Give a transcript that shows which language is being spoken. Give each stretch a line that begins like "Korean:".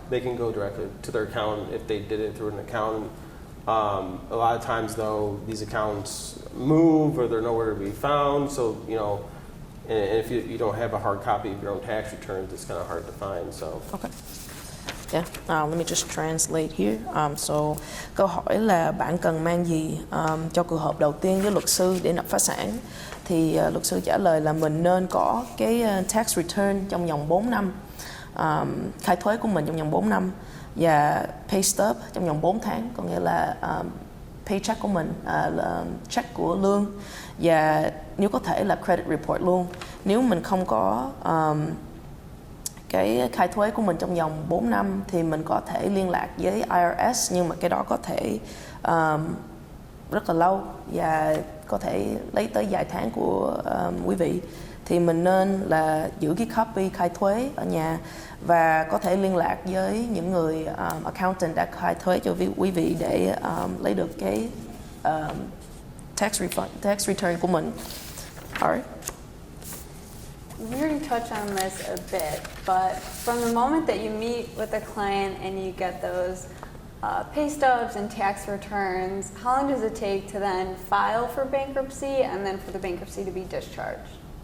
English: They can go directly to their accountant if they did it through an accountant. A lot of times, though, these accounts move or they're nowhere to be found. So, and if you don't have a hard copy of your own tax returns, it's kind of hard to find. So. Okay. Yeah, let me just translate here.
Vietnamese: So, câu hỏi là bạn cần mang gì cho cuộc họp đầu tiên với luật sư để nộp phá sản? Thì luật sư trả lời là mình nên có cái tax return trong vòng 4 năm, khai thuế của mình trong vòng 4 năm, và pay stub trong vòng 4 tháng, có nghĩa là paycheck của mình, là check của lương, và nếu có thể là credit report luôn. Nếu mình không có cái khai thuế của mình trong vòng 4 năm thì mình có thể liên lạc với IRS, nhưng mà cái đó có thể rất là lâu và có thể lấy tới vài tháng của quý vị. Thì mình nên là giữ cái copy khai thuế ở nhà và có thể liên lạc với những người accountant đã khai thuế cho quý vị để lấy được cái tax return của mình.
English: Alright. We already touched on this a bit, but from the moment that you meet with a client and you get those pay stubs and tax returns, how long does it take to then file for bankruptcy and then for the bankruptcy to be discharged?